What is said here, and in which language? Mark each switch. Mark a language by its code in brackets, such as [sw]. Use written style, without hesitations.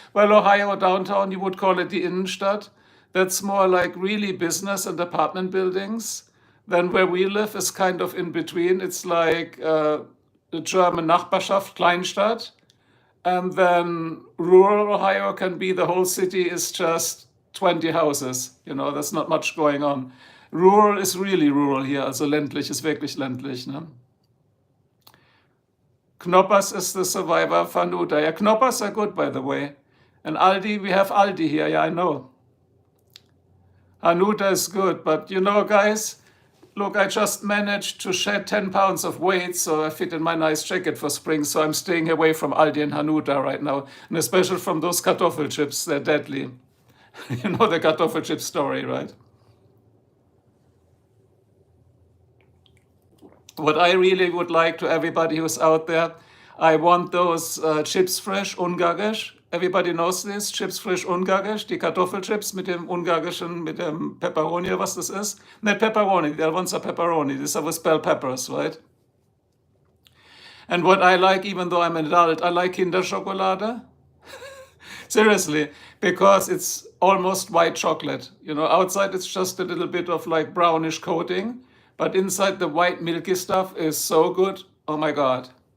[en] Well, Ohio downtown, you would call it the Innenstadt. That's more like really business and apartment buildings. Then where we live is kind of in between. It's like the German Nachbarschaft, Kleinstadt. And then rural Ohio can be the whole city is just 20 houses. You know, there's not much going on. [de] Rural ist really rural hier, also ländlich ist wirklich ländlich. Ne? [en] Knoppers is the survivor, Fanuta. Yeah, Knoppers are good, by the way. And Aldi, we have Aldi here, yeah, I know. Hanuta is good, but you know, guys, look, I just managed to shed 10 pounds of weight, so I fit in my nice jacket for spring, so I'm staying away from Aldi and Hanuta right now, and especially from those Kartoffelchips, they're deadly. You know the Kartoffelchip story, right? What I really would like to everybody who's out there, I want those Chips Fresh Ungarisch. Everybody knows this, [de] Chips Frisch Ungarisch, die Kartoffelchips mit dem ungarischen, mit dem Pepperoni, was das ist. [en] Nicht Pepperoni, the other ones are pepperoni. These are with bell peppers, right? And what I like, even though I'm an adult, I like Kinderschokolade. Seriously, because it's almost white chocolate. You know, outside it's just a little bit of like brownish coating, but inside the white milky stuff is so good. Oh my God.